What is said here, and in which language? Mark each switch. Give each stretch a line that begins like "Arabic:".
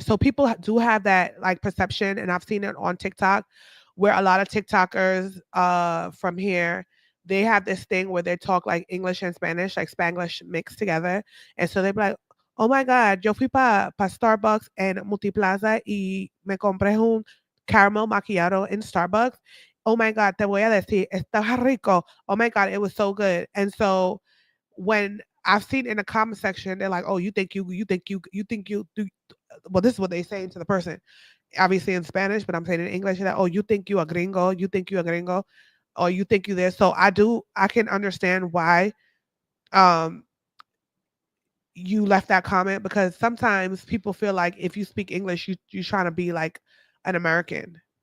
English: So people do have that like perception, and I've seen it on TikTok, where a lot of TikTokers from here, they have this thing where they talk like English and Spanish, like Spanglish mixed together, and so they be like, "Oh my God,
Spanish: yo fui pa Starbucks
English: and Multiplaza
Spanish: y me compré un caramel macchiato
English: in Starbucks. Oh my God,
Spanish: te voy a decir, estaba rico.
English: Oh my God, it was so good." And so when I've seen in the comment section, they're like, "Oh, you think you do." Well, this is what they saying to the person, obviously in Spanish, but I'm saying in English that, "Oh, you think you a gringo? You think you a gringo? Or you think you this?" So I can understand why um you left that comment, because sometimes people feel like if you speak English, you trying to be like an American.